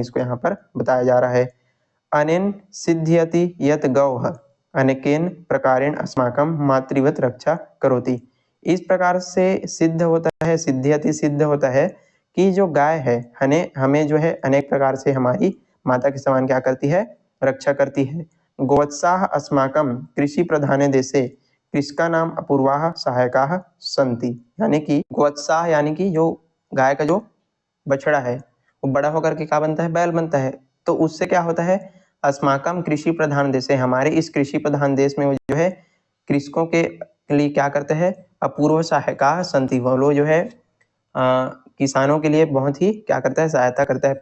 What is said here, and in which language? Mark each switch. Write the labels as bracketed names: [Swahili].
[Hindi] इसको यहाँ पर बताया जा रहा है। [Sanskrit] अनेन सिद्ध्यति यत गौः अनेकेन प्रकारेण अस्माकं मातृवत रक्षा करोति। [Hindi] इस प्रकार से सिद्ध होता है, सिद्ध्यति सिद्ध होता है कि जो गाय है हमें जो है अनेक प्रकार से हमारी माता के समान क्या करती है, रक्षा करती है। [Sanskrit] गोवत्साः अस्माकं कृषि प्रधाने देशे कृषका नाम अपूर्वाः सहायकाः सन्ति। [Hindi] यानी कि गोवत्साः यानी कि जो गाय का जो बछड़ा है वो बड़ा होकर के क्या बनता है, बैल बनता है। तो उससे क्या होता है, अस्माकम कृषि प्रधान देश है, हमारे इस कृषि प्रधान देश में वो जो है कृषकों के लिए क्या करते हैं, [Sanskrit] अपूर्व सहायका संति, [Hindi] वो लोग जो है किसानों के लिए बहुत ही क्या करता है, सहायता करता है।